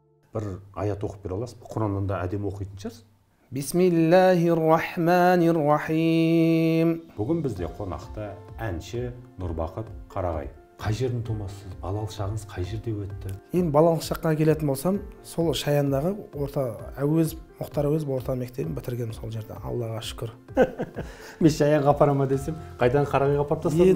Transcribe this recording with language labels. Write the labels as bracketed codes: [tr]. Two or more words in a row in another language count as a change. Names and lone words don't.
[kk] бір аят оқып бере аласыз ба? Құраннан да әдемі оқитын шығарсыз. [ar] بسم الله الرحمن الرحيم. [kk] Бүгін бізде қонақта әнші Нұрбақыт Қарағай. Қай жердің тумасысыз? Балалық шағыңыз қай жерде өтті? Енді балалық шаққа келетін болсам, сол Шаяндағы Мұхтар Әуезов орта мектебін бітіргенмін сол жерде. Аллаға шүкір. Мен Шаянға апарама десем, қайдан Қарағайға апарып тастадым?